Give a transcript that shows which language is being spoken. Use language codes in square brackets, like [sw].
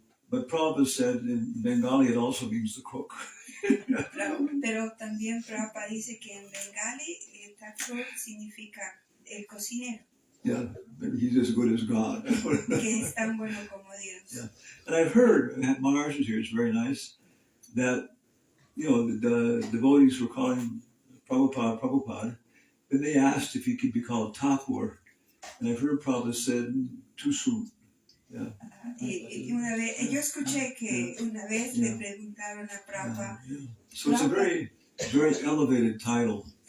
[en] But Prabhupada said in Bengali it also means the cook. [es] Pero también Prabhupada dice que en Bengali Thakur significa el cocinero. [en] Yeah, he's as good as God. [es] Que es tan bueno como Dios. [en] Yeah. And I've heard, Maharaj is here, it's very nice, that, you know, the devotees were calling Prabhupada, then they asked if he could be called Thakur. And I've heard Prabhupada said, too soon. Yeah. [es] Y una vez, yo escuché que una vez le preguntaron a Prabhupada. [en] So it's a very, very elevated title.